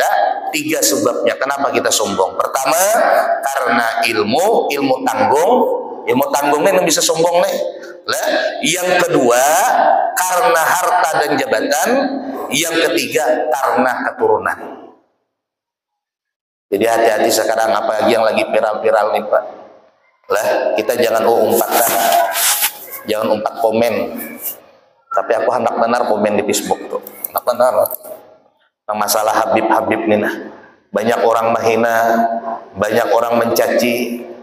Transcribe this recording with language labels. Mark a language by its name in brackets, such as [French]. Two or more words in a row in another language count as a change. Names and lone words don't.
[Indonesian] 3 sebabnya kenapa kita sombong. Pertama, karena ilmu tanggung. Ilmu tanggungnya yang bisa sombong nih. Yang kedua, karena harta dan jabatan. Yang ketiga, karena keturunan. Jadi hati-hati sekarang, apalagi yang lagi viral-viral nih Pak. Kita jangan jangan umpat komen. Tapi aku hendak benar komen di Facebook tuh. Hendak benar. Masalah Habib nih nah. Banyak orang menghina, banyak orang mencaci.